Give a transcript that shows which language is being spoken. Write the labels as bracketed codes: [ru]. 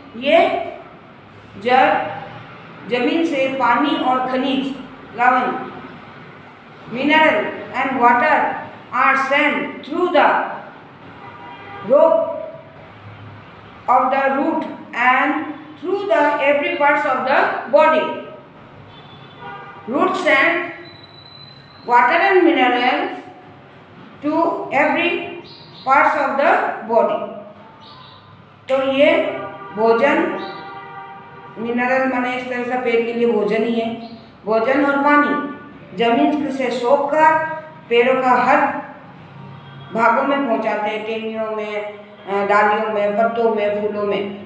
[hi] ये जड़ जमीन से पानी और खनिज, लवण, [en] Mineral and water are send through the rope of the root and through the every parts of the body. Root send water and mineral to every parts of the body. [hi] तो ये भोजन, मिनरल माने इस तरह से पेड़ के लिए भोजन ही है, भोजन और पानी जमीन से सोख कर पेड़ों का हर भागों में पहुंचाते हैं, टेनियों में, डालियों में, पत्तों में, फूलों में।